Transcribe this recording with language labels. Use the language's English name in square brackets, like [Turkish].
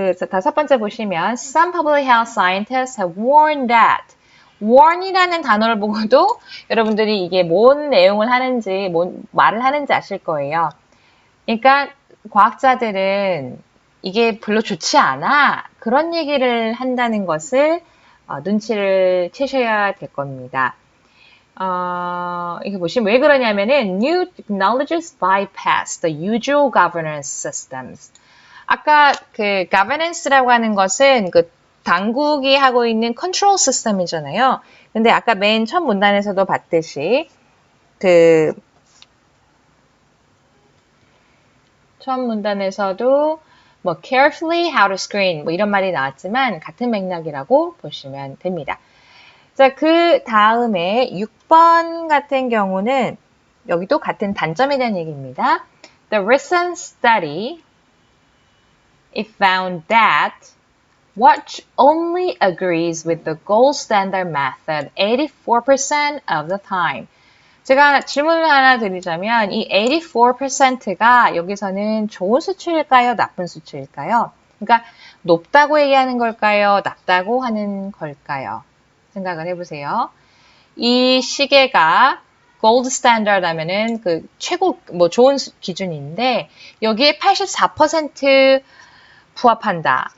[Korean] 다섯 번째 보시면 [English] Some public health scientists have warned that [Korean] warn이라는 단어를 보고도 여러분들이 이게 뭔 내용을 하는지, 뭔 말을 하는지 아실 거예요. 그러니까 과학자들은 이게 별로 좋지 않아. 그런 얘기를 한다는 것을 눈치를 채셔야 될 겁니다. 이거 보시면 왜 그러냐면은 [English] New technologies bypass the usual governance systems. [Korean] 아까 governance라고 하는 것은 당국이 하고 있는 컨트롤 시스템이잖아요. 근데 아까 맨 첫 문단에서도 봤듯이 첫 문단에서도 뭐 [English] carefully how to screen [Korean] 뭐 이런 말이 나왔지만 같은 맥락이라고 보시면 됩니다. 자, 그 다음에 6번 같은 경우는 여기도 같은 단점에 대한 얘기입니다. [English] The recent study it found that watch only agrees with the gold standard method 84% of the time. [Korean] 제가 질문을 하나 드리자면 이 84%가 여기서는 좋은 수치일까요? 나쁜 수치일까요? 그러니까 높다고 얘기하는 걸까요? 낮다고 하는 걸까요? 생각을 해보세요. 이 시계가 골드 스탠다드 하면은 최고 뭐 좋은 기준인데 여기에 84% 부합한다.